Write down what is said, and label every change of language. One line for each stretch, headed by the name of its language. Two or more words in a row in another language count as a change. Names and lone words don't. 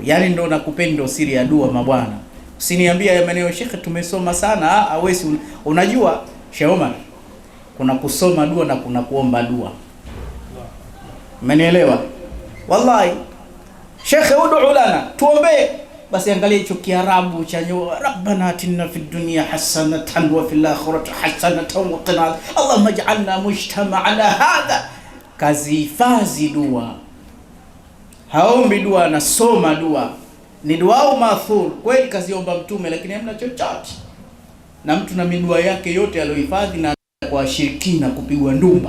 Swahili: Yani ndo nakupenda siri ya dua mabwana. Usiniambia ya maneno shekhe tumesoma sana, hawezi. Unajua Sheikh Omar, kuna kusoma dua na kuna kuomba dua. Umenielewa? Wallahi shekhe,
Arabic: ادع لنا,
Swahili: tuombe. Basi angalia hicho Kiarabu cha
Arabic: ربنا آتنا في الدنيا حسنة وفي الآخرة حسنة وقنا اللهم اجعل مجتمعنا هذا.
Swahili: Kazi hifadhi dua, haombi dua, anasoma dua. Ni dua maathur kweli, kaziomba mtume, lakini hamna chochote. Na mtu na midua yake yote aliyohifadhi na kwa shirikina kupigwa ndumba.